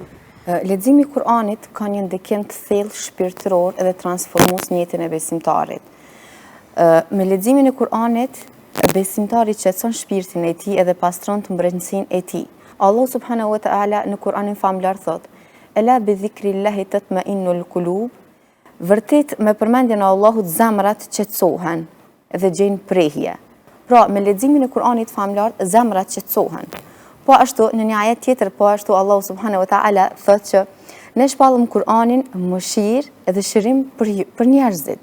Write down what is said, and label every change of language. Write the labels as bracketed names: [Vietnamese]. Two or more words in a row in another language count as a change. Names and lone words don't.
[Albanian] Leximi i Kuranit ka një ndikim të thellë shpirtëror edhe transformues në jetën e besimtarit. Me leximin e Kuranit, besimtari qetëson shpirtin e tij edhe pastron të mbrëmsinë e tij. Allah [Arabic] سبحانه وتعالى [Albanian] në Kur'anin famlar thot: [Arabic] "ألا بذكر الله تطمئن القلوب." [Albanian] Vërtet me përmendjen e Allahut zemrat qetësohen dhe gjejnë prehje. Pra, me leximin e Kur'anit famlar zemrat qetësohen. Po ashtu në një ajet tjetër, po ashtu Allah [Arabic] سبحانه وتعالى [Albanian] thotë që Ne shpallëm Kur'anin mëshirë edhe shërim për njerëzit.